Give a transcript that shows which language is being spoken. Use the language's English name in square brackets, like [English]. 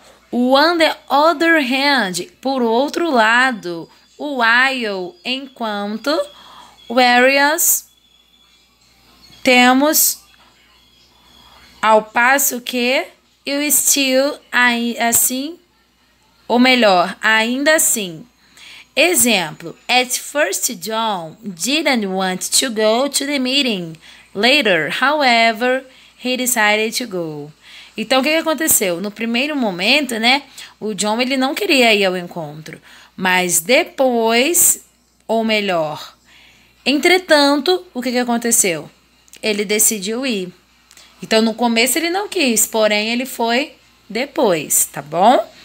[Portuguese] O on the other hand, por outro lado. O while, enquanto. Whereas, temos ao passo que. E o still, assim, ou melhor, ainda assim. [English] Exemplo, at first John didn't want to go to the meeting. Later, however, he decided to go. [Portuguese] Então, o que aconteceu? No primeiro momento, né, o John ele não queria ir ao encontro, mas depois, ou melhor, entretanto, o que aconteceu? Ele decidiu ir. Então, no começo ele não quis, porém ele foi depois, tá bom?